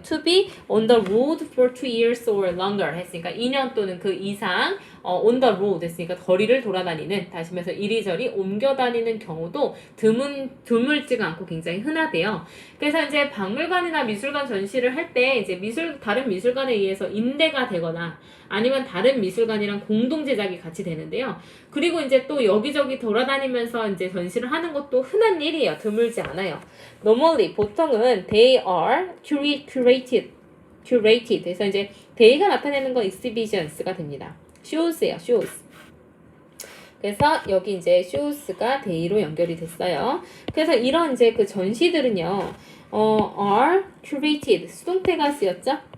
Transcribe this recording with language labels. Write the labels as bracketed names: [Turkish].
[English] to be on the road for 2 years or longer [Korean] 했으니까 2년 또는 그 이상 [English] on the road [Korean] 했으니까 거리를 돌아다니는, 다시 말해서 이리저리 옮겨 다니는 경우도 드물지가 않고 굉장히 흔하대요. 그래서 이제 박물관이나 미술관 전시를 할 때 이제 다른 미술관에 의해서 임대가 되거나 아니면 다른 미술관이랑 공동 제작이 같이 되는데요. 그리고 이제 또 여기저기 돌아다니면서 이제 전시를 하는 것도 흔한 일이에요. 드물지 않아요. [English] Normally [Korean] 보통은 [English] they are curated. [Korean] 그래서 이제 they가 나타내는 건 exhibitions가 됩니다. shows예요. shows. 그래서 여기 이제 shows가 they로 연결이 됐어요. 그래서 이런 이제 그 전시들은요, [English] are curated [Korean] 수동태가 쓰였죠.